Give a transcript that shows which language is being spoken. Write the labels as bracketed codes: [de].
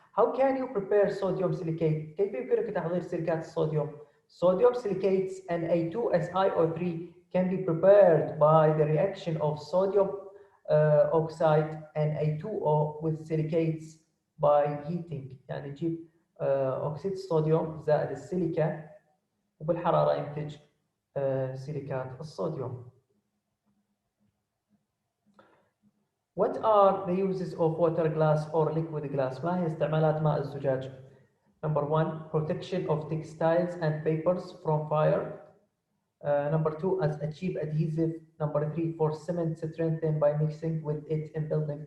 [en] How can you prepare sodium silicate؟ [ar] كيف يمكنك تحضير سيليكات الصوديوم؟ [en] Sodium silicates Na2SiO3 can be prepared by the reaction of sodium oxide Na2O with silicates by heating. [ar] يعني نجيب أكسيد الصوديوم زائد السيليكا وبالحرارة ينتج سيليكات الصوديوم. [en] What are the uses of water glass or liquid glass؟ [ar] ما هي استعمالات ماء الزجاج؟ [en] Number 1, protection of textiles and papers from fire. Number 2, as a cheap adhesive. Number 3, for cement strengthened by mixing with it in building.